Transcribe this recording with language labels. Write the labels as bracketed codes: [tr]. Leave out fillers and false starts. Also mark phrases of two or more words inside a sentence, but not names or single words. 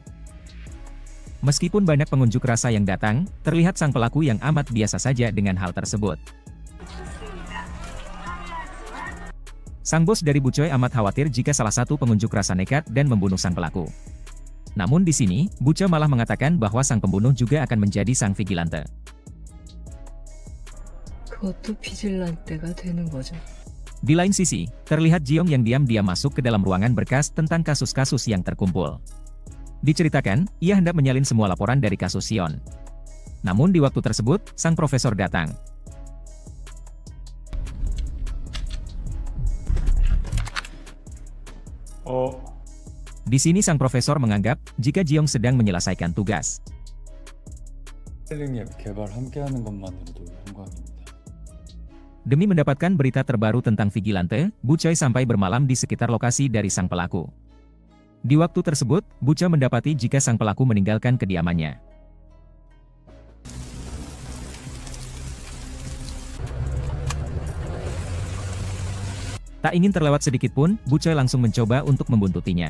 [id] Meskipun banyak pengunjuk rasa yang datang, terlihat sang pelaku yang amat biasa saja dengan hal tersebut. Sang bos dari Bucha amat khawatir jika salah satu pengunjuk rasa nekat dan membunuh sang pelaku. Namun di sini, Bucha malah mengatakan bahwa sang pembunuh juga akan menjadi sang Vigilante. [ko] 그것도 비질란테가 되는 거죠. [id] Di lain sisi, terlihat Jiong yang diam-diam masuk ke dalam ruangan berkas tentang kasus-kasus yang terkumpul. Diceritakan, ia hendak menyalin semua laporan dari kasus Sion. Namun di waktu tersebut, sang profesor datang. Di sini sang profesor menganggap, jika Jiong sedang menyelesaikan tugas. [ko] 힐링앱 개발 함께하는 것만으로도 영광입니다. [id] Demi mendapatkan berita terbaru tentang Vigilante, Bucha sampai bermalam di sekitar lokasi dari sang pelaku. Di waktu tersebut, Bucha mendapati jika sang pelaku meninggalkan kediamannya. Tak ingin terlewat sedikit pun, Bucha langsung mencoba untuk membuntutinya.